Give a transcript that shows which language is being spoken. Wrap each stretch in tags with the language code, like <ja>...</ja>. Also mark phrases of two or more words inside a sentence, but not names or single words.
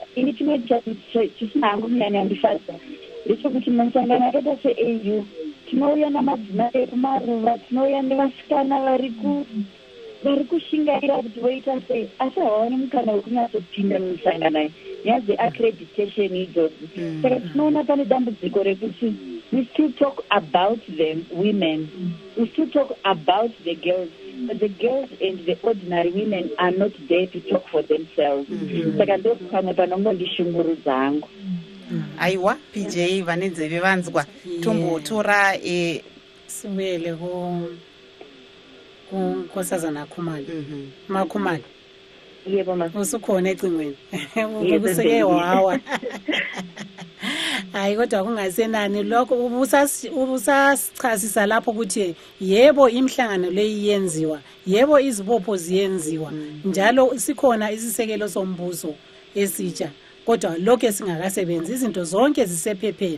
<sn>Ini chimwe chisina hangu munyanya ndifadza ndechekuti masangano akaita seau tinouya namadzimai ekumaruva, tinouya nevasikana vari kushingaira kuti voita sei, asi havaoni mukana wekunyatopinda mumisangano iyi nyaya dzeaccreditation idzodzo. Saka tinoona pane dambudziko rekuti</sn> <en>we still talk about the women, we still talk about the girls, but the girls and the ordinary women are not there to talk for themselves.</en> <sn>Saka ndo pamwe panongondishungurudza hangu. Aiwa PJ vane nzeve vanzwa tombotora</sn> <nd>sibuyele kunkosazana Khumalo. Makhumalo, yebo ma usukhona ecingweni ukuseke wawa. Hayi kodwa kungasenani lokho ubusasichasisa lapho ukuthi yebo imhlangano leyi yenziwa, yebo izibopho ziyenziwa, njalo sikhona isisekelo sombuso esitsha, kodwa lokho esingakasebenzi, izinto zonke zisephepheni.</nd>